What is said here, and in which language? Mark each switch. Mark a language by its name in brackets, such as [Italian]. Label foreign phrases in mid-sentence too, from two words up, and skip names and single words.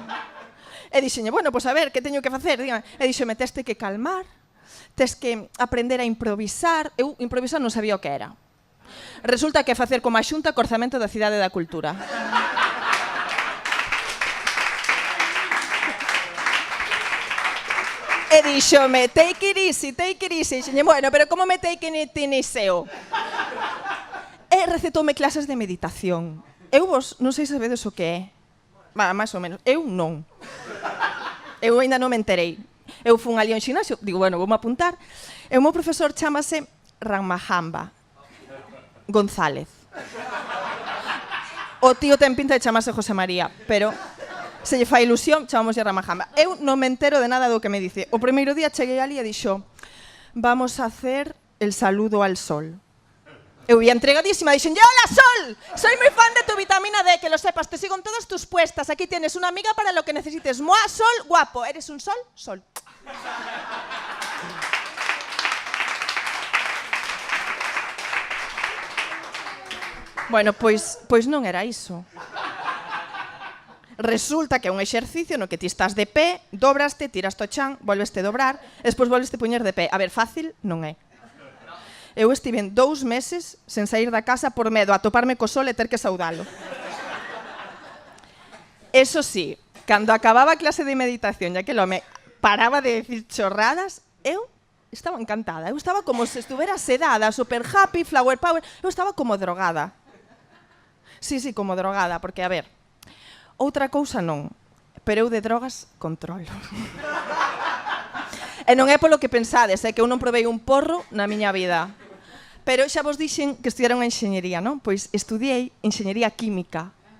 [Galician] E dixenlle, bueno, pois a ver, que teño que facer? E dixeme, tes que calmar, tes que aprender a improvisar. Eu improvisar non sabía o que era. Resulta que é facer como a Xunta co orzamento da Cidade da Cultura. E díxome, [English] take it easy, take it easy. [Galician] E dixenlle, bueno, pero como me [English] take it easy? [Galician] E recetoume clases de meditación. Eu vos non sei se sabedes o que é. Máis ou menos. Eu non. Eu ainda non me enterei. Eu fun ali ao xinasio, digo, bueno, vou-me apuntar. E o meu profesor chamase Ramahamba González. O tío ten pinta de chamarse José María, pero se lle fai ilusión, chamamos a Ramahamba. Eu non me entero de nada do que me dice. O primeiro día cheguei ali e dixo, [Spanish] vamos a hacer el saludo al sol. [Galician] Eu ia entregadísima, dixenlle, [Spanish] hola Sol, soy muy fan de tu vitamina D, que lo sepas, te sigo en todas tus puestas, aquí tienes una amiga para lo que necesites. Moa, Sol, guapo, eres un sol, Sol. [Galician] Bueno, pois non era iso. Resulta que é un exercicio no que ti estás de pé, dobraste, tiras to chan, volveste a dobrar, despois volveste a poñer de pé. A ver, fácil non é. Eu estive 2 meses sen sair da casa por medo a toparme co sol e ter que saudalo. Eso sí, cando acababa a clase de meditación, [Spanish] ya que el [Galician] home paraba de decir chorradas, eu estaba encantada. Eu estaba como se estuvera sedada, [English] super happy, flower power. [Galician] Eu estaba como drogada. Sí, como drogada, porque, a ver, outra cousa non, pero eu de drogas controlo. E non é polo que pensades, é que eu non provei un porro na miña vida. Pero xa vos dixen que estudiaron a enxeñería, non? Pois estudiei enxeñería química.